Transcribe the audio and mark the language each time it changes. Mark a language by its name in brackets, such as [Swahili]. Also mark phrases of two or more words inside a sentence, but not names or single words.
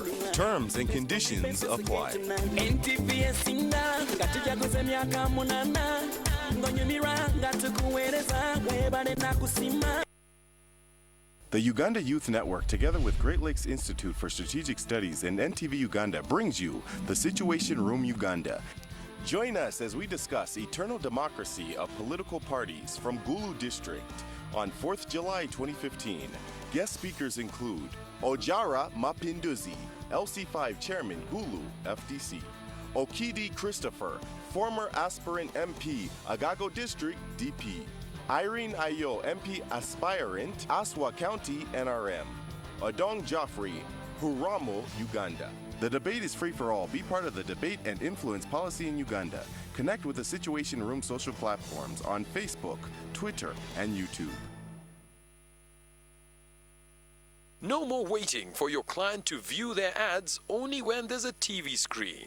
[English] Terms and conditions apply. The Uganda Youth Network, together with Great Lakes Institute for Strategic Studies and NTV Uganda, brings you the Situation Room Uganda. Join us as we discuss eternal democracy of political parties from Gulu District on 4th July 2015. Guest speakers include Ojara Mapinduzi, LC5 Chairman, Gulu, FDC. Okidi Christopher, former aspirant MP, Agago District, DP. Irene Ayo, MP aspirant, Aswa County, NRM. Odong Joffrey, Huramo, Uganda. The debate is free for all. Be part of the debate and influence policy in Uganda. Connect with the Situation Room social platforms on Facebook, Twitter, and YouTube. No more waiting for your client to view their ads only when there's a TV screen.